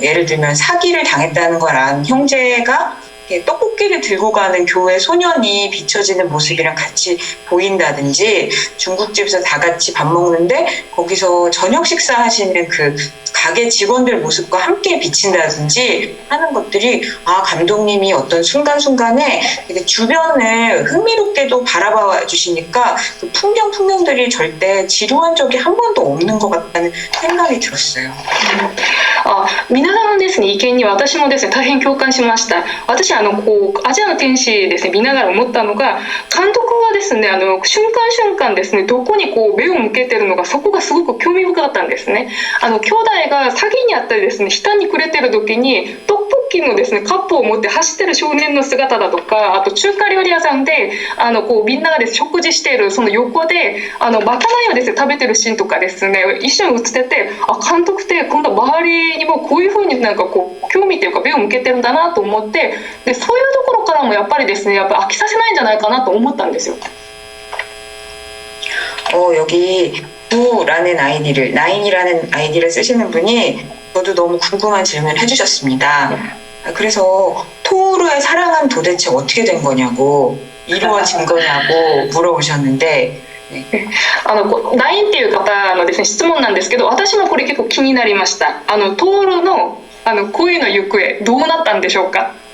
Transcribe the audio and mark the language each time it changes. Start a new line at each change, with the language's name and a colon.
Korean: 예를 들면 사기를 당했다는 걸 안 형제가 떡볶이를 들고 가는 교회 소년이 비춰지는 모습이랑 같이 보인다든지 중국집에서 다 같이 밥 먹는데 거기서 저녁 식사하시는 그 가게 직원들 모습과 함께 비친다든지 하는 것들이 감독님이 어떤 순간순간에 되게 주변을 흥미롭게도 바라봐 주시니까 그 풍경들이 절대 지루한 적이 한 번도 없는 것 같다는 생각이 들었어요.
Japanese: 皆さんのですね、意見に私もですね、大変共感しました。私こうアジアの天使ですね、見ながら思ったのが、監督はですね、瞬間瞬間ですね、どこにこう目を向けてるのか、そこがすごく興味深かったんですね。兄弟が詐欺にあったりですね、下に暮れてる時にトッポッキのですね、カップを持って走ってる少年の姿だとか、あと中華料理屋さんでこうみんながですね、食事しているその横でまかないをですね、食べてるシーンとかですね、一緒に映ってて、監督って今度周りにもこういう風になんかこう興味というか目を向けてるんだなと思って、でそういうところからもやっぱりですね、やっぱ飽きさせないんじゃないかなと思ったんですよ。
Korean: 여기 부라는 아이디를 나인이라는 아이디를 쓰시는 분이 저도 너무 궁금한 질문을 해주셨습니다. 그래서 토우루의 사랑은 도대체 어떻게 된 거냐고 이루어진 거냐고 물어보셨는데
Japanese: ナインっていう方のですね、質問なんですけど、私もこれ結構気になりました。トールの恋の行方どうなったんでしょうか。